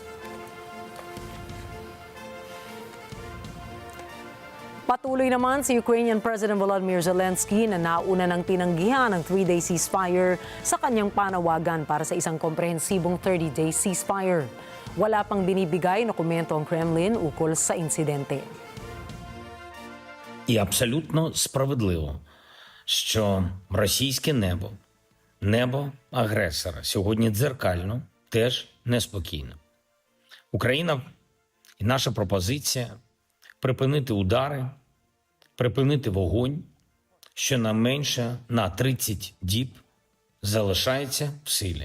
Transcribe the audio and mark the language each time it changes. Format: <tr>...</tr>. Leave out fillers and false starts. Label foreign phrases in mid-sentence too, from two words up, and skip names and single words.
<tl>Patuloy naman si Ukrainian President Volodymyr Zelensky na nauna ng tinanggihan ang 3-day ceasefire sa kanyang panawagan para sa isang komprehensibong 30-day ceasefire. Wala pang binibigay na komento ang Kremlin ukol sa insidente.</tl> <uk>І абсолютно справедливо, що російське небо агресора сьогодні дзеркально, теж неспокійно. Україна і наша пропозиція припинити удари, припинити вогонь, щонайменше на 30 діб залишається в силі.</uk>